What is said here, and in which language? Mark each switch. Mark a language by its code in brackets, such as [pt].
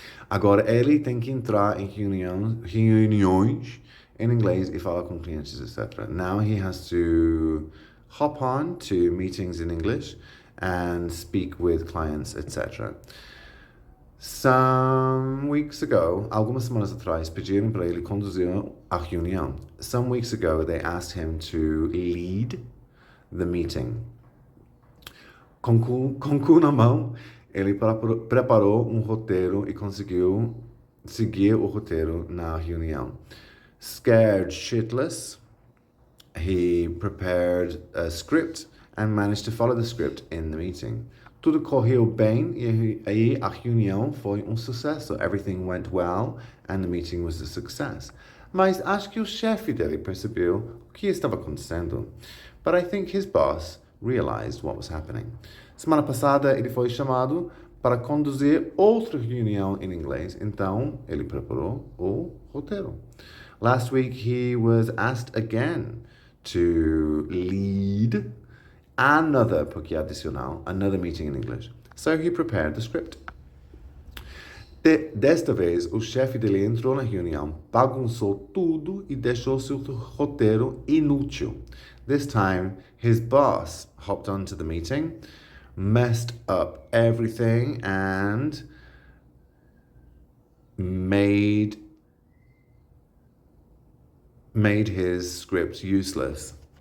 [pt] Agora ele tem que entrar em reuniões em inglês e falar com clientes, etc. [en] Now he has to hop on to meetings in English and speak with clients, etc. Some weeks ago, [pt] algumas semanas atrás, pediram para ele conduzir a reunião. [en] Some weeks ago, they asked him to lead the meeting. [pt] Com cu na mão, ele preparou um roteiro e conseguiu seguir o roteiro na reunião. [en] Scared shitless, he prepared a script and managed to follow the script in the meeting. [pt] Tudo correu bem e aí a reunião foi um sucesso. [en] Everything went well and the meeting was a success. [pt] Mas acho que o chefe dele percebeu o que estava acontecendo. [en] But I think his boss realized what was happening. [pt] Semana passada ele foi chamado para conduzir outra reunião em inglês, então ele preparou o roteiro. [en] Last week he was asked again to lead another, [pt] porque é adicional, [en] another meeting in English. So he prepared the script. [pt] Desta vez, o chefe dele entrou na reunião, bagunçou tudo e deixou seu roteiro inútil. [en] This time, his boss hopped onto the meeting, messed up everything, and made his script useless.